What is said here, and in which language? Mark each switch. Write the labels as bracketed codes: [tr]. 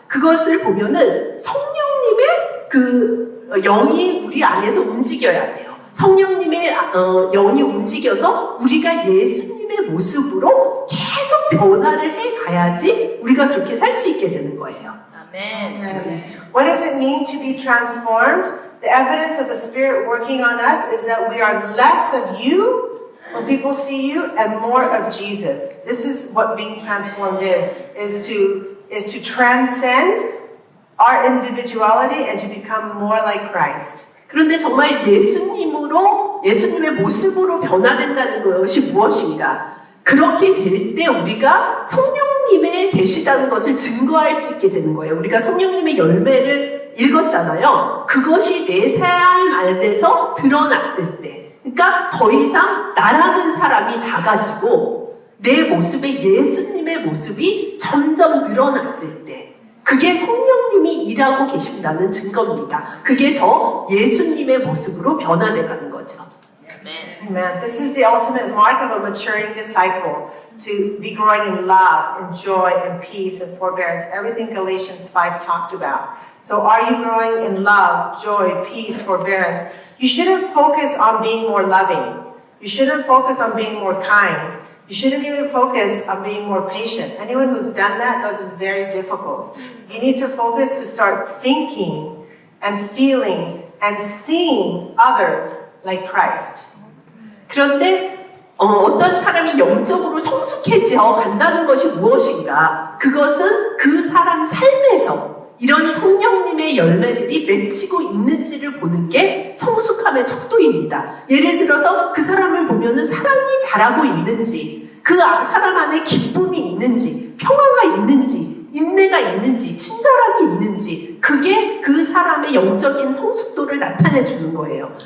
[ko] 그것을 보면은 성령님의 영이 우리 안에서 움직여야 돼요. 성령님의 영이 움직여서 우리가 예수님의 모습으로 계속 변화를 해가야지 우리가 그렇게 살 수 있게 되는 거예요. 아멘. [en] What does it mean to be transformed? The evidence of the Spirit working on us is that we are less of you when people see you and more of Jesus. This is what being transformed is to transcend our individuality and to become more like Christ. [ko] 그런데 정말 예수님의 모습으로 변화된다는 것이 무엇인가? 그렇게 될 때 우리가 성령님의 계시다는 것을 증거할 수 있게 되는 거예요. 우리가 성령님의 열매를 읽었잖아요. 그것이 내 삶 안에서 드러났을 때, 그러니까 더 이상 나라는 사람이 작아지고 내 모습에 예수님의 모습이 점점 늘어났을 때, 그게 성령님이 일하고 계신다는 증거입니다. 그게 더 예수님의 모습으로 변화돼가는 거죠. [en] Amen. This is the ultimate mark of a maturing disciple, to be growing in love, and joy, and peace, and forbearance. Everything Galatians 5 talked about. So are you growing in love, joy, peace, forbearance? You shouldn't focus on being more loving. You shouldn't focus on being more kind. You shouldn't even focus on being more patient. Anyone who's done that knows it's very difficult. You need to focus to start thinking and feeling and seeing others like Christ. [ko] 그런데 어떤 사람이 영적으로 성숙해져 간다는 것이 무엇인가? 그것은 그 사람 삶에서 이런 성령님의 열매들이 맺히고 있는지를 보는 게 성숙함의 척도입니다. 예를 들어서 그 사람을 보면은 사랑이 자라고 있는지, 그 사람 안에 기쁨이 있는지, 평화가 있는지, 인내가 있는지, 친절함이 있는지, 그게 그 사람의 영적인 성숙도를 나타내 주는 거예요.